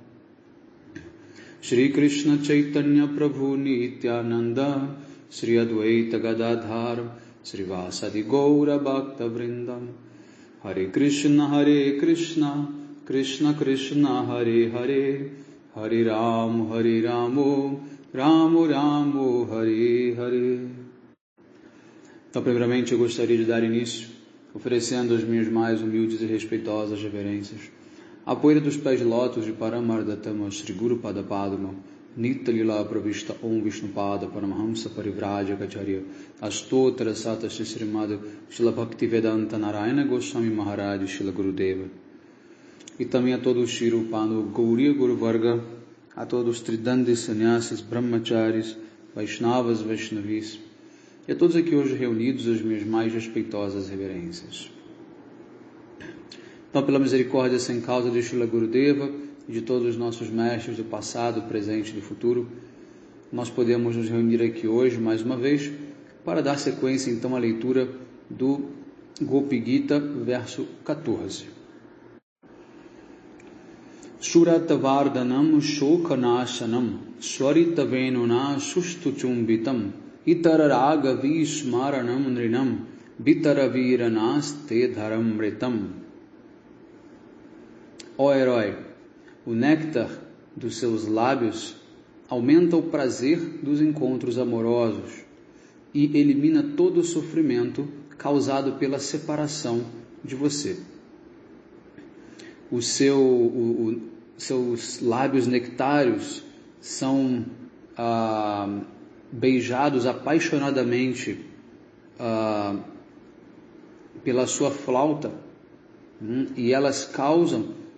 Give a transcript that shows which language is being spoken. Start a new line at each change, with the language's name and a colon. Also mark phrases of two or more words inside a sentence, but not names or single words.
Sanskrit: श्री कृष्ण चैतन्य प्रभु नित्यानन्द श्री अद्वैत गदाधर श्री वासादि गौर भक्त वृन्दम् हरे कृष्ण कृष्ण कृष्ण हरे हरे हरे राम राम राम हरे हरे.
Portuguese: Então, primeiramente, eu gostaria de dar início oferecendo as minhas mais humildes e respeitosas reverências à poeira dos pés de lótus de Paramardatama Shri Guru Pada Padma Nitya Lila Pravishta Om Vishnupada Paramahamsa Parivrajacacharya Astotra Sata Shri Srimad Shila Bhaktivedanta Narayana Goswami Maharaj Shila Gurudeva. E também a todos os Shirupano Gauriya Guru Varga, a todos os Tridandis Sannyasis, Brahmacharis, Vaishnavas, Vaishnavis, e a todos aqui hoje reunidos as minhas mais respeitosas reverências. Então, pela misericórdia sem causa de Shila Gurudeva e de todos os nossos mestres do passado, presente e do futuro, nós podemos nos reunir aqui hoje, mais uma vez, para dar sequência então à leitura do Gopi Gita, verso 14.
Sanskrit: सुरतवर्धनं शोकनाशनं स्वरितवेणुना सुष्ठुचुम्बितम् इतररागवि स्मरणं नृणां वितरवीरनस्ते धरामृतम्.
Portuguese: Ó herói, o néctar dos seus lábios aumenta o prazer dos encontros amorosos e elimina todo o sofrimento causado pela separação de você. Seus lábios nectários são beijados apaixonadamente pela sua flauta, e elas causam,